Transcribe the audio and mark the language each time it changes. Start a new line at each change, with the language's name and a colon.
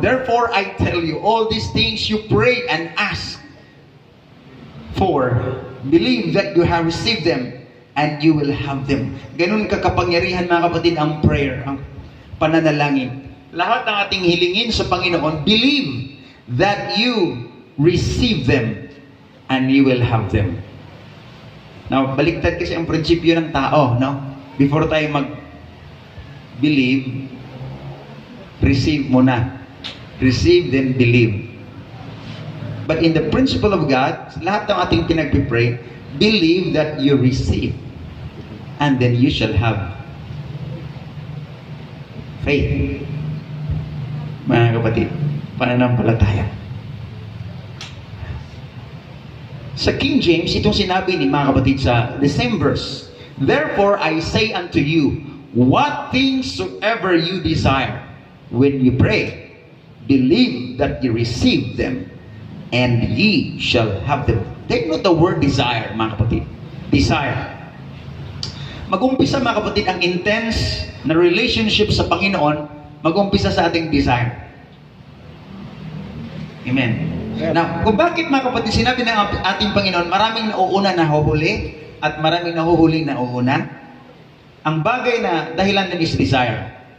English: Therefore I tell you, all these things you pray and ask for, believe that you have received them and you will have them.
Filipino: Ganun kakapangyarihan, mga kapatid, ang prayer, ang pananalangin. Lahat ng ating hilingin sa Panginoon,
English: believe that you receive them and you will have them.
Filipino: Now, baliktad kasi ang prinsipyo ng tao, no? Before tayo mag-believe, receive muna.
English: Receive, then believe. But in the principle of God,
Filipino: lahat ng ating pinagpipray,
English: believe that you receive. And then you shall have faith.
Filipino: Mga kapatid, pananampalataya. Sa King James, itong sinabi ni mga kapatid sa the same verse.
English: Therefore, I say unto you, what things soever you desire, when you pray, believe that you receive them, and ye shall have them. Take note the word desire,
Filipino: mga kapatid.
English: Desire.
Filipino: Mag-umpisa, mga kapatid, ang intense na relationship sa Panginoon, mag-umpisa sa ating desire. Amen. Now, kung bakit, mga kapatid, sinabi ng ating Panginoon, maraming nauuna na huhuli at maraming nahuhuling nauuna, ang bagay na dahilan din is desire.